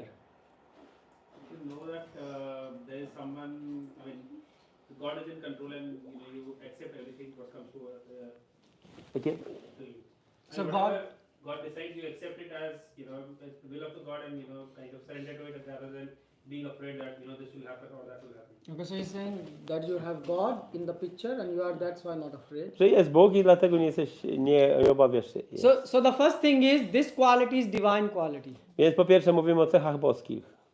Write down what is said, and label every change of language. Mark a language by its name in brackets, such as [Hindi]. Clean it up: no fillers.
[English] You should know that there is someone, I mean, God is in control and you accept everything what comes [Polish] Takie? [English] to you. So And God- whatever God decides, you accept it as, as the will of the God and, kind of surrender to it rather than being afraid that, this will happen or that will happen. Okay, so you're saying that you have God in the picture and that's why not afraid. [Polish] Że jest Bóg i dlatego nie obawiasz się. [English] So the first thing is this quality is divine quality. [Polish] Więc po pierwsze mówimy o cechach boskich.